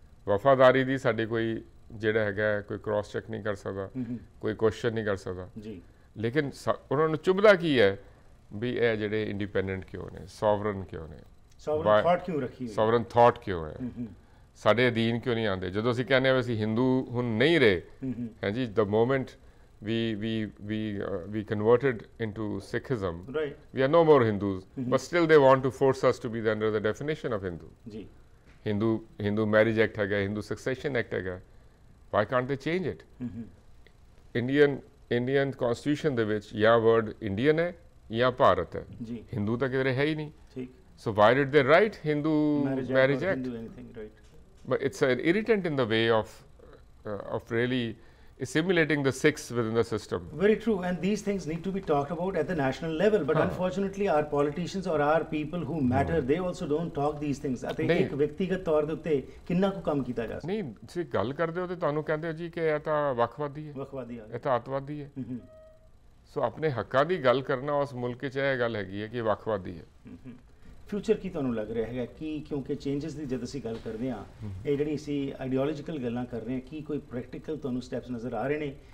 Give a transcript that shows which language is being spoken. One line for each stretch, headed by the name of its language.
Punjabi: ਵਫਾਦਾਰੀ ਦੀ ਸਾਡੀ ਕੋਈ ਜਿਹੜਾ ਹੈਗਾ ਕੋਈ ਕ੍ਰਾਸ ਚੈੱਕ ਨਹੀਂ ਕਰ ਸਕਦਾ, ਕੋਈ ਕੁਐਸਚਨ ਨਹੀਂ ਕਰ ਸਕਦਾ ਜੀ। ਲੇਕਿਨ ਉਹਨਾਂ ਨੂੰ ਚੁਭਦਾ ਕੀ ਹੈ ਵੀ ਇਹ ਜਿਹੜੇ ਇੰਡੀਪੈਂਡੈਂਟ ਕਿਉਂ ਨੇ, ਸੋਵਰਨ ਕਿਉਂ ਨੇ, ਸੋਵਰਨ ਥਾਟ ਕਿਉਂ ਰੱਖੀ ਹੋਈ, ਸੋਵਰਨ ਥਾਟ ਕਿਉਂ ਹੈ, ਸਾਡੇ ਅਧੀਨ ਕਿਉਂ ਨਹੀਂ ਆਉਂਦੇ। ਜਦੋਂ ਅਸੀਂ ਕਹਿੰਦੇ ਹਾਂ ਅਸੀਂ ਹਿੰਦੂ ਹੁਣ ਨਹੀਂ ਰਹੇ, ਹੈ ਜੀ,
English: The moment we converted into Sikhism, right, we are no more Hindus, but still they want to force us to be under the definition of Hindu ji. Hindu marriage act hai, Hindu succession act hai, why can't they change it?
Punjabi: Indian constitution ਦੇ ਵਿੱਚ ਜਾਂ word Indian ਹੈ ਜਾਂ ਭਾਰਤ ਹੈ ਜੀ, ਹਿੰਦੂ ਤਾਂ ਕਿਧਰੇ ਹੈ ਹੀ ਨਹੀਂ। ਠੀਕ।
English: So why did they write Hindu marriage act? Hindu anything, right? But it's an irritant in the way of really assimilating the Sikhs within the system. Very true, and these things need to be talked about at the national level, but unfortunately our politicians or our people who matter, they also don't talk these things.
Punjabi: ਅਤੇ ਇੱਕ ਵਿਅਕਤੀਗਤ ਤੌਰ ਦੇ ਉੱਤੇ ਕਿੰਨਾ ਕੁ ਕੰਮ ਕੀਤਾ ਜਾ ਸਕਦਾ? ਨਹੀਂ, ਤੁਸੀਂ ਗੱਲ ਕਰਦੇ ਹੋ ਤੇ ਤੁਹਾਨੂੰ ਕਹਿੰਦੇ ਹੋ ਜੀ ਕਿ ਇਹ ਤਾਂ ਵੱਖਵਾਦੀ ਹੈ, ਇਹ ਤਾਂ ਅੱਤਵਾਦੀ ਹੈ। ਸੋ ਆਪਣੇ ਹੱਕਾਂ ਦੀ ਗੱਲ ਕਰਨਾ ਉਸ ਮੁਲਕ 'ਚ ਇਹ ਗੱਲ ਹੈਗੀ ਹੈ ਕਿ ਵੱਖਵਾਦੀ ਹੈ। ਫਿਊਚਰ ਕੀ ਤੁਹਾਨੂੰ ਲੱਗ ਰਿਹਾ ਹੈਗਾ ਕਿ ਕਿਉਂਕਿ ਚੇਂਜਸ ਦੀ ਜਦ ਅਸੀਂ ਗੱਲ ਕਰਦੇ ਹਾਂ, ਇਹ ਜਿਹੜੀ ਅਸੀਂ ਆਈਡੀਓਲੋਜੀਕਲ ਗੱਲਾਂ ਕਰ ਰਹੇ ਹਾਂ, ਕੀ ਕੋਈ ਪ੍ਰੈਕਟੀਕਲ ਤੁਹਾਨੂੰ ਸਟੈਪਸ ਨਜ਼ਰ ਆ ਰਹੇ ਨੇ?